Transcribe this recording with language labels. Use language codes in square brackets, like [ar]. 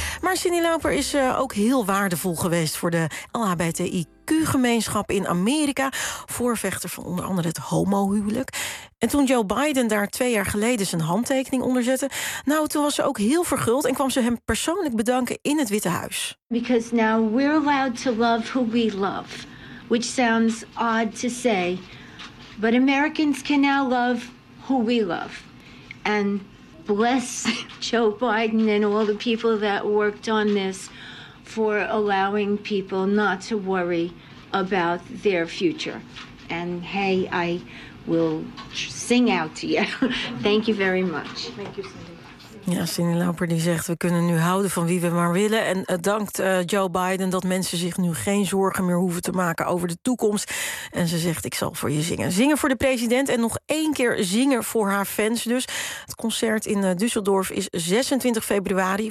[nl] Maar Cyndi Lauper is ook heel waardevol geweest voor de LHBTIQ-gemeenschap in Amerika. Voorvechter van onder andere het homohuwelijk. En toen Joe Biden daar 2 jaar geleden zijn handtekening onder zette, nou, toen was ze ook heel verguld en kwam ze hem persoonlijk bedanken in het Witte Huis. [en] Because now we're allowed to love who we love. Which sounds odd to say. But Americans can now love who we love. And bless Joe Biden and all the people that worked on this for allowing people not to worry about their future. And hey, I will sing out to you. Thank you very much. Thank you, Cyndi. [nl] Ja, Cyndi Lauper die zegt, we kunnen nu houden van wie we maar willen. En dankt Joe Biden dat mensen zich nu geen zorgen meer hoeven te maken over de toekomst. En ze zegt, ik zal voor je zingen. Zingen voor de president en nog 1 keer zingen voor haar fans dus. Het concert in Düsseldorf is 26 februari.